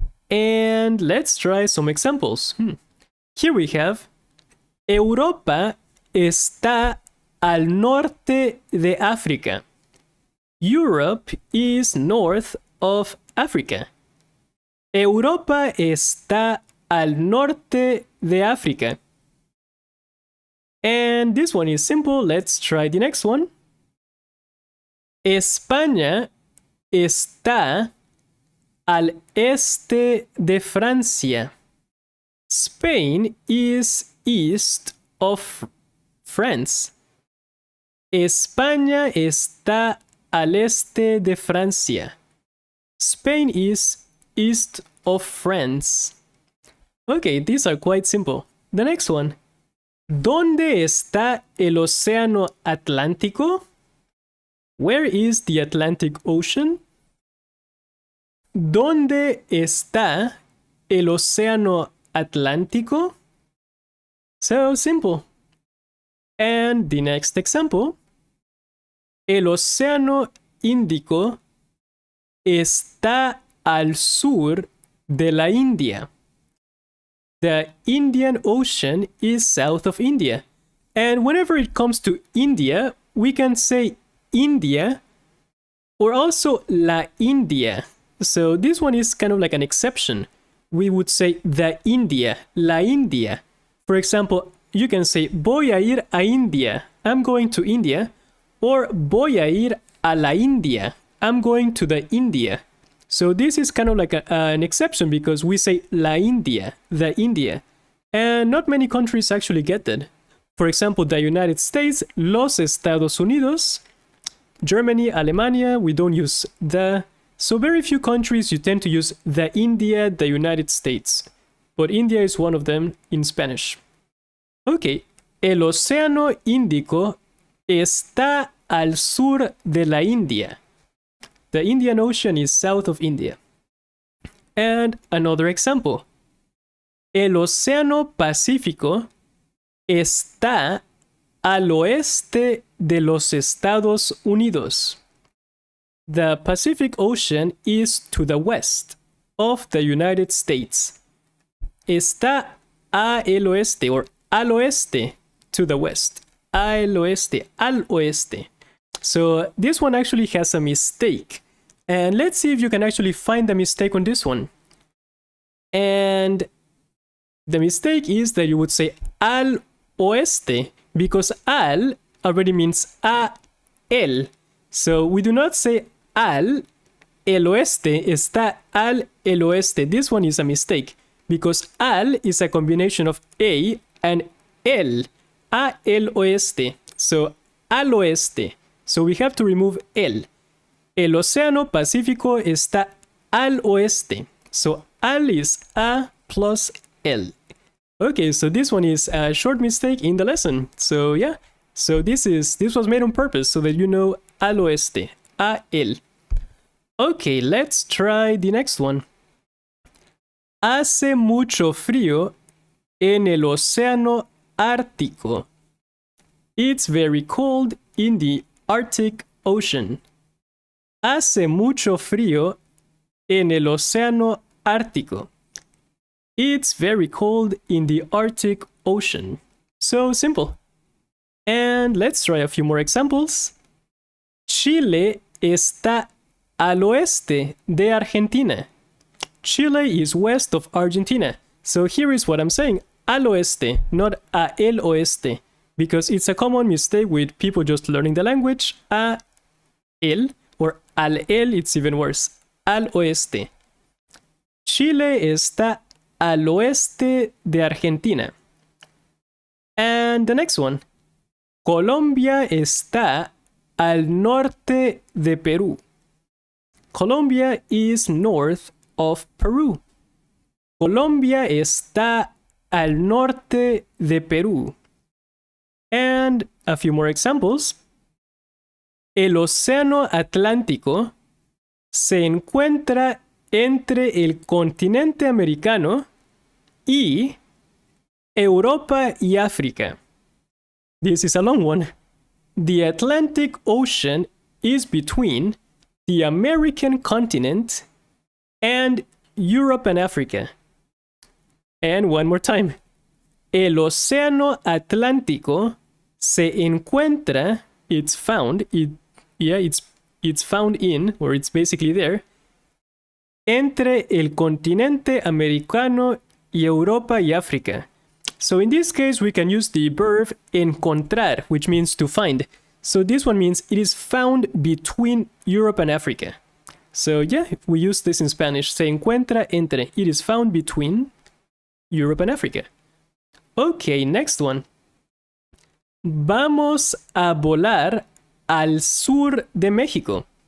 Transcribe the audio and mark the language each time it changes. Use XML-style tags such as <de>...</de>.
<en>And let's try some examples. Here we have</en> <es>Europa está al norte de África.</es> <en>Europe is north of Africa.</en> <es>Europa está al norte de África.</es> <en>And this one is simple. Let's try the next one.</en> <es>España está al este de Francia.</es> <en>Spain is east of France.</en> <es>España está al este de Francia.</es> <en>Spain is east of France. Okay, these are quite simple. The next one.</en> <es>¿Dónde está el océano Atlántico?</es> <en>Where is the Atlantic Ocean?</en> <es>¿Dónde está el océano Atlántico?</es> <en>So simple. And the next example.</en> <es>El océano Índico está al sur de la India.</es> <en>The Indian Ocean is south of India. And whenever it comes to India, we can say India or also la India. So this one is kind of like an exception. We would say the India, la India. For example, you can say</en> <es>voy a ir a India.</es> <en>I'm going to India. Or</en> <es>voy a ir a la India.</es> <en>I'm going to the India. So this is kind of like an exception because we say la India, the India. And not many countries actually get that. For example, the United States, los Estados Unidos, Germany, Alemania, we don't use the. So very few countries you tend to use the India, the United States. But India is one of them in Spanish.</en> <es>Okay, el Océano Índico está al sur de la India.</es> <en>The Indian Ocean is south of India. And another example.</en> <es>El Océano Pacífico está al oeste de los Estados Unidos.</es> <en>The Pacific Ocean is to the west of the United States.</en> <es>Está al oeste or al oeste</es> <en>to the west.</en> <es>Al oeste, al oeste.</es> <en>So this one actually has a mistake. And let's see if you can actually find the mistake on this one. And the mistake is that you would say al oeste because al already means a el. So we do not say</en> <es>al el oeste está al el oeste.</es> <en>This one is a mistake because al is a combination of a and el.</en> <es>A el oeste. So al oeste.</es> <en>So we have to remove el.</en> <es>El Océano Pacífico está al oeste.</es> <en>So al is a plus el. Okay, so this one is a short mistake in the lesson. So yeah, so this was made on purpose so that you know al oeste, a el. Okay, let's try the next one.</en> <es>Hace mucho frío en el Océano Ártico.</es> <en>It's very cold in the Arctic Ocean.</en> <es>Hace mucho frío en el Océano Ártico.</es> <en>It's very cold in the Arctic Ocean. So simple. And let's try a few more examples.</en> <es>Chile está al oeste de Argentina.</es> <en>Chile is west of Argentina. So here is what I'm saying. Al oeste, not a el oeste. Because it's a common mistake with people just learning the language. A el or al el, it's even worse.</en> <es>Al oeste. Chile está al oeste de Argentina.</es> <en>And the next one.</en> <es>Colombia está al norte de Perú.</es> <en>Colombia is north of Peru.</en> <es>Colombia está al norte de Perú.</es> <en>And a few more examples.</en> <es>El Océano Atlántico se encuentra entre el continente americano y Europa y África.</es> <en>This is a long one. The Atlantic Ocean is between the American continent and Europe and Africa. And one more time.</en> <es>El Océano Atlántico se encuentra,</es> <en>it's found, it's found in, or it's basically there,</en> <es>entre el continente americano y Europa y África.</es> <en>So in this case, we can use the verb encontrar, which means to find. So this one means it is found between Europe and Africa. So yeah, we use this in Spanish.</en> <es>Se encuentra entre.</es> <en>It is found between Europe and Africa. Okay, next one.</en> <es>Vamos a volar al sur de México.</es>